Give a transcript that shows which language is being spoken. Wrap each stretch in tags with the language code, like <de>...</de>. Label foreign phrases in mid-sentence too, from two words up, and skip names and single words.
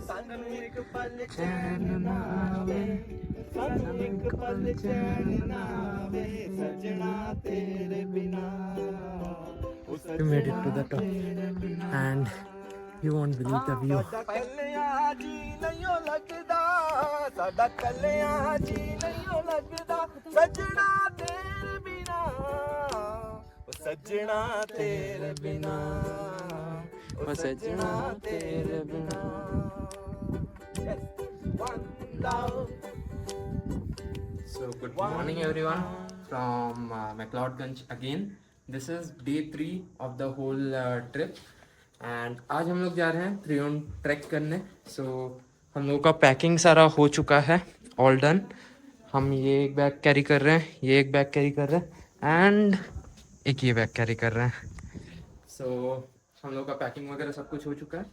<pa>ਚੈਨ ਨਾ ਆਵੇ, ਸਾਨੂੰ ਇੱਕ ਪਲ ਚੈਨ ਨਾ ਆਵੇ, ਸਜਣਾ ਤੇਰੇ ਬਿਨਾ।</pa> <en>We made it to the top and you won't believe the view.</en> <pa>ਕੱਲਿਆਂ ਜੀ ਨਹੀਂ ਲੱਗਦਾ, ਸਾਡਾ ਕੱਲਿਆਂ ਜੀ ਨਹੀਂ ਲੱਗਦਾ, ਸਜਣਾ ਤੇਰੇ ਬਿਨਾ, ਉਹ ਸਜਣਾ ਤੇਰੇ ਬਿਨਾ, ਉਹ ਸਜਣਾ ਤੇਰੇ ਬਿਨਾ।</pa> <en>So good morning everyone from McLeodganj again. This is day 3 of the whole trip and</en> <hi>आज हम लोग जा रहे हैं त्रियोन ट्रैक करने। So हम लोगों का पैकिंग सारा हो चुका है,</hi> <en>all done.</en> <hi>हम ये एक</hi> <en>bag carry</en> <hi>कर रहे हैं, ये एक</hi> <en>bag carry</en> <hi>कर रहे हैं एंड एक ये</hi> <en>bag carry</en> <hi>कर रहे हैं। So हम लोग का पैकिंग वगैरह सब कुछ हो चुका है।</hi>